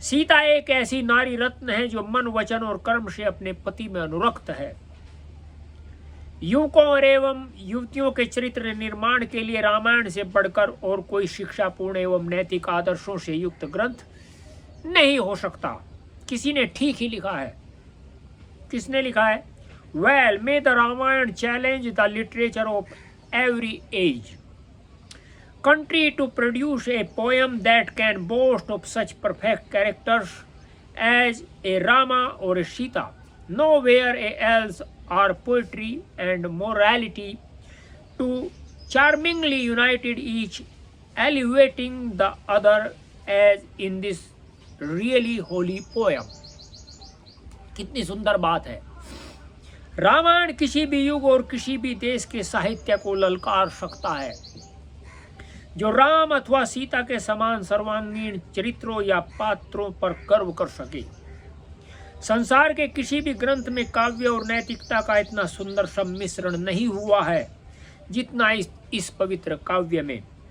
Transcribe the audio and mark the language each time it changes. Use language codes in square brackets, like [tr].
[hi] सीता एक ऐसी नारी रत्न है जो मन वचन और कर्म से अपने पति में अनुरक्त है। युवकों और एवं युवतियों के चरित्र निर्माण के लिए रामायण से बढ़कर और कोई शिक्षापूर्ण एवं नैतिक आदर्शों से युक्त ग्रंथ नहीं हो सकता। किसी ने ठीक ही लिखा है। किसने लिखा है? [en] Well may the Ramayana challenge the literature of every age country to produce a poem that can boast of such perfect characters as a Rama or a Sita. Nowhere else are poetry and morality to charmingly united, each elevating the other as in this really holy poem. [hi] कितनी सुंदर बात है। रामायण किसी भी युग और किसी भी देश के साहित्य को ललकार सकता है। जो राम अथवा सीता के समान सर्वांगीण चरित्रों या पात्रों पर गर्व कर सके। संसार के किसी भी ग्रंथ में काव्य और नैतिकता का इतना सुंदर सम्मिश्रण नहीं हुआ है जितना इस पवित्र काव्य में।